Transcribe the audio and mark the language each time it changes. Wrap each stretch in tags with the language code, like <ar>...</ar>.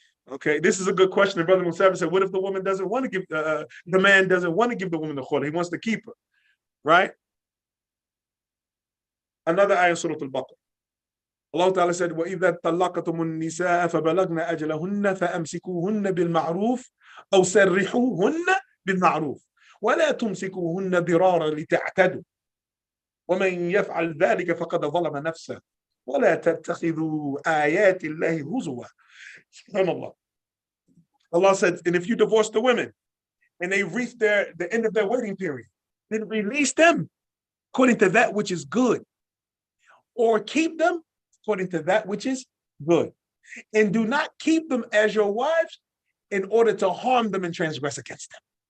<en>Okay, this is a good question. The brother Mukhtasar said, what if the woman doesn't want to give, the man doesn't want to give the woman the khula? He wants to keep her, right? Another ayah in Surah Al-Baqarah.</en> <ar>Allah Ta'ala said, وَإِذَا طَلَّقْتُمُ النِّسَاءَ فَبَلَغْنَ أَجَلَهُنَّ فَأَمْسِكُوهُنَّ بِالْمَعْرُوفِ أَوْ سَرِّحُوهُنَّ بِالْمَعْرُوفِ وَلَا تُمْسِكُوهُنَّ ضِرَارًا لِتَعْتَدُوا وَمَنْ يَفْعَلْ ذَلِكَ فَقَدْ ظَلَمَ نَفْسَهُ وَلَا تَتَّخِذُوا آيَاتِ اللَّهِ هُزُوًا. SubhanAllah.</ar> <en>Allah said, and if you divorce the women and they reach the end of their waiting period, then release them according to that which is good, or keep them according to that which is good. And do not keep them as your wives in order to harm them and transgress against them.</en>